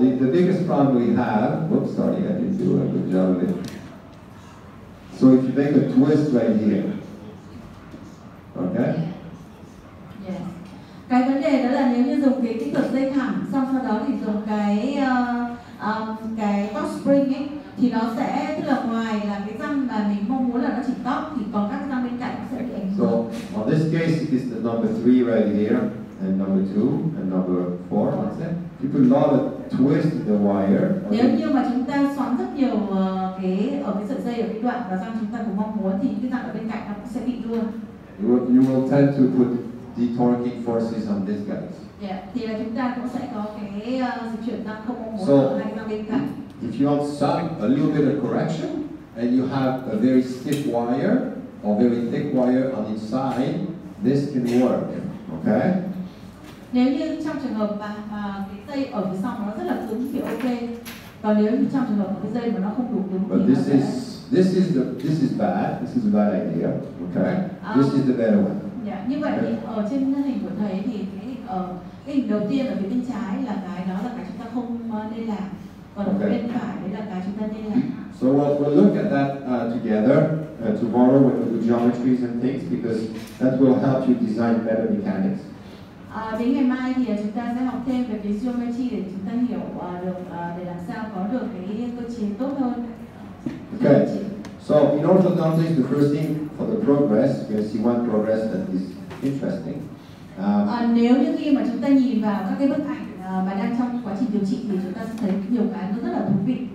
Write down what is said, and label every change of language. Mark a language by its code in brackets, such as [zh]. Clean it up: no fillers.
[en] The biggest problem we have, whoops, sorry, I didn't do a good job of it. So if you make a twist right here, okay? Yes. [vi] Cái vấn đề đó là nếu như dùng cái kỹ thuật dây thẳng, xong sau đó thì dùng cái top spring ấy, thì nó sẽ, tức là ngoài là cái răng mà mình mong muốn là nó chỉnh tóc thì còn các cái răng bên cạnh nó sẽ bị ảnh hưởng. [en] So on this case, it is the number 3 right here, and number 2, and number 4, what's that? You put a lot of twist in the wire. [vi] Nếu như mà chúng ta xoắn rất nhiều ở cái sợi dây ở cái đoạn và răng chúng ta cũng mong muốn thì những cái răng ở bên cạnh nó cũng sẽ bị luôn. [en] You will tend to put detorquing forces on these guys. [vi] Yeah, thì là chúng ta cũng sẽ có cái dịch chuyển răng không mong muốn [en] So, [vi] ở hai cái răng bên cạnh. [en] If you want some a little bit of correction, and you have a very stiff wire or very thick wire on each side, this can work. Okay? [vi] Nếu như trong trường hợp mà cái dây ở phía sau nó rất là cứng thì ok. Còn nếu như trong trường hợp cái dây mà nó không đủ cứng [en] But [vi] thì [en] this is bad. This is a bad idea. Okay? This is the better one. [vi] Yeah, như vậy thì ở trên hình của thầy thì cái hình đầu tiên ở phía bên trái là cái đó là cái chúng ta không nên làm. Còn ở bên phải đấy là cái chúng ta nên làm. [en] So we'll look at that together tomorrow when we do geometries and things, because that will help you design better mechanics. [vi] Đến ngày mai thì chúng ta sẽ học thêm về cái geometry để chúng ta hiểu được để làm sao có được cái cơ chế tốt hơn. [en] Okay. So in orthodontics, the first thing for the progress, you can see one progress that is interesting. [vi] Nếu như khi mà chúng ta nhìn vào các cái bức ảnh mà đang trong quá trình điều trị thì chúng ta sẽ thấy nhiều cái nó rất là thú vị.